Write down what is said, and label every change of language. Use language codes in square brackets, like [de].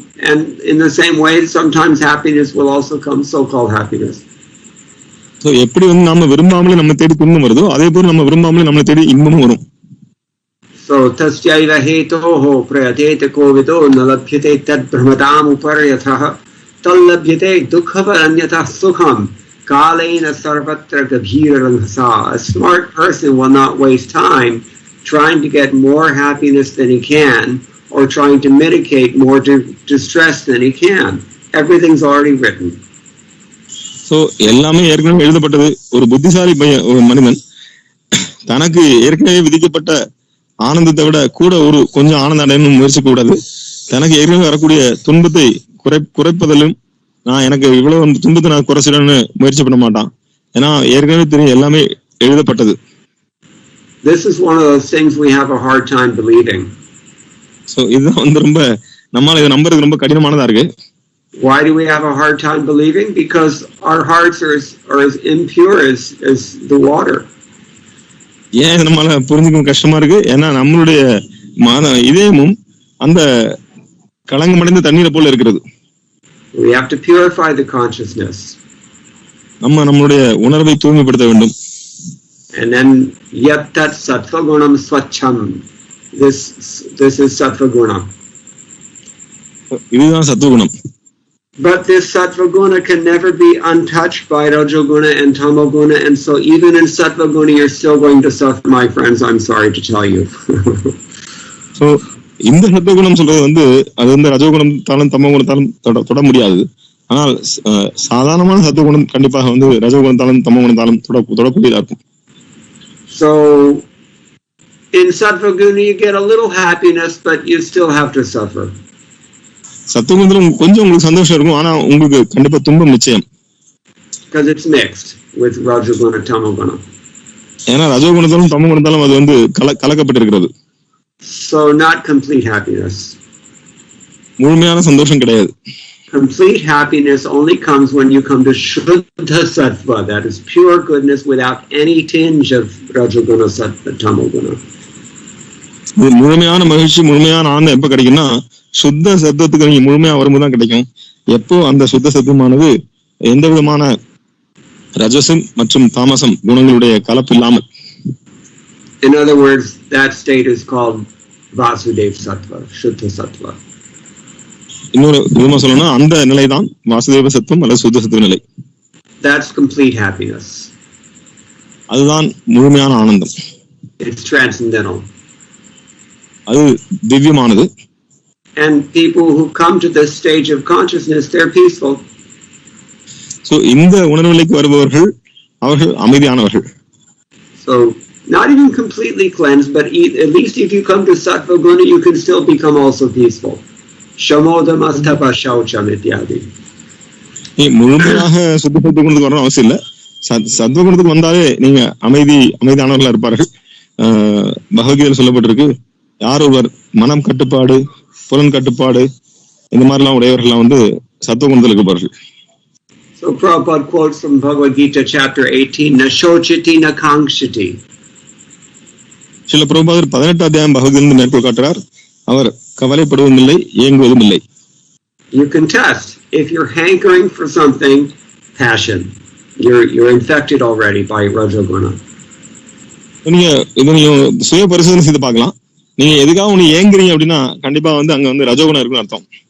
[en] And in the same way, sometimes happiness will also come, so-called happiness. [ta] So எப்படி வந்து நாம விரும்பாமலே நம்ம தேடி துன்பம் வருதோ அதே போல நம்ம விரும்பாமலே நம்மளை தேடி இன்பமும் வரும். [sa] So tasyaiva hetoho prayatete kovido nalabhyate tad brahmadam uparyatah tallabhyate dukkhavaranyatah sukham kalena sarvatra gabhirarangasa. [en] A smart person will not waste time trying to get more happiness than he can or trying to mitigate more distress than he can. Everything's already written. [ta] So எல்லாமே ஏற்கனவே எழுதப்பட்டது. ஒரு புத்திசாலி ஒரு மனிதன் தனக்கு ஏற்கனவே விதிக்கப்பட்ட ஆனந்தத்தை விட கூட ஒரு கொஞ்சம் ஆனந்தம் அடையணும் முயற்சி கூடாது. தனக்கு ஏற்கனவே வரக்கூடிய துன்பத்தை குறைப்பதிலும் நான் எனக்கு இவ்வளவு துன்பத்தை நான் குறைச்சிடணும்னு முயற்சி பண்ண மாட்டான். ஏன்னா ஏற்கனவே தெரியும் எல்லாமே எழுதப்பட்டது. [en] This is one of those things we have a hard time believing. [ta] So இதுதான் வந்து ரொம்ப நம்மால இதை நம்புறது ரொம்ப கடினமானதா இருக்கு. [en] Why do we have a hard time believing? Because our hearts are as impure as the water. [ta] ஏன் நம்மளால புரிஞ்சுக்க கஷ்டமா இருக்கு? ஏன்னா நம்மளுடைய இதயமும் அந்த கலங்கமடைந்த தண்ணீரை போல இருக்கிறது. [en] We have to purify the consciousness. [ta] நம்மளுடைய உணர்வை தூய்மைப்படுத்த வேண்டும். [en] And then [sa] yattat sattva gunam swachham. [en] This is sattva guna. [ta] இதுதான் சத்துவகுணம். [en] But this sattva guna can never be untouched by rajoguna and tamoguna, and so even in sattva guna you're still going to suffer, my friends. I'm sorry to tell you. [ta] So இந்த சத்துவகுணம் சொல்றது வந்து அது வந்து ரஜோகுணத்தாலும் தமோகுணத்தாலும் தொட முடியாது. ஆனால் சாதாரணமான சத்துவகுணம் கண்டிப்பாக வந்து ரஜோகுணத்தாலும் தமோகுணத்தாலும் தொடக்கூடியதா இருக்கும். [en] So in sattva guna you get a little happiness, but you still have to suffer. [ta] சத்துவகுணத்துல கொஞ்சம் உங்களுக்கு சந்தோஷம் இருக்கும், ஆனா உங்களுக்கு கண்டிப்பா துன்பம் நிச்சயம். [en] Because it's mixed with rajoguna tamoguna. [ta] ஏன்னா ரஜோகுணத்தாலும் தமோகுணத்தாலும் அது வந்து கலக்கப்பட்டிருக்கிறது. [en] So not complete happiness. [ta] முழுமையான சந்தோஷம் கிடையாது. [en] Complete happiness only comes when you come to Shuddha Sattva, that is pure goodness without any tinge of Rajoguna, Sattva, Tamoguna. [ta] முழுமையான மகிழ்ச்சி, முழுமையான ஆனந்தம் எப்ப கிடைக்கும்னா சுத்த சத்துவத்துக்கு நீங்க முழுமையா வரும்போது தான் கிடைக்கும். எப்போ அந்த சுத்த சத்துவமானது எந்த விதமான ரஜசம் மற்றும் தாமசம் குணங்களுடைய கலப்பு இல்லாமல். [en] In other words, that state is called Vasudev Sattva, Shuddha Sattva. [ta] இன்னொரு விதமா சொல்லணும்னா அந்த நிலைதான் வாசுதேவ சத்துவம் அல்லது சுத்த சத்துவ நிலை. [en] That's complete happiness. [ta] அதுதான் முழுமையான ஆனந்தம். [en] It's transcendental. [ta] அது திவ்யமானது. [en] And people who come to this stage of consciousness, they're peaceful. [ta] So இந்த உணர்வுநிலைக்கு வருபவர்கள் அவர்கள் அமைதியானவர்கள். [en] So not even completely cleansed, but at least if you come to sattva guna, you can still become also peaceful. [sa] Shamodamastapa shaucham ityadi. [ta] நீ முழுமையாக சுத்த குணத்துக்கு வரணும் அவசியம் இல்லை. சத்வ குணத்துக்கு வந்தாலே நீங்க அமைதியானவர்களா இருப்பார்கள். பகவத்கீதையில் சொல்லப்பட்டிருக்கு, யார் ஒருவர் மனம் கட்டுப்பாடு, புலன் கட்டுப்பாடு இந்த மாதிரிலாம் உடையவர்கள்லாம் வந்து சத்துவ குணத்தில் இருப்பார்கள். [en] So Prabhupada quotes from Bhagavad Gita chapter 18, [sa] na shochiti na kangshiti. [ta] சில பிரபுபாதர் 18 அத்தியாயம் பகவத்கீதையிலிருந்து மேற்கோள் காட்டுறார், அவர் கவலைப்படுவதும் இல்லை, ஏங்குவதும் இல்லை. [en] You can test if you're hankering for something, passion. You're infected already by rajoguna. [ta] நீங்க சுய பரிசோதனை செய்து பார்க்கலாம். நீங்க எதுக்காக ஒண்ணு ஏங்குறீங்க அப்படின்னா கண்டிப்பா வந்து அங்க வந்து ரஜோகுணம் இருக்குன்னு அர்த்தம்.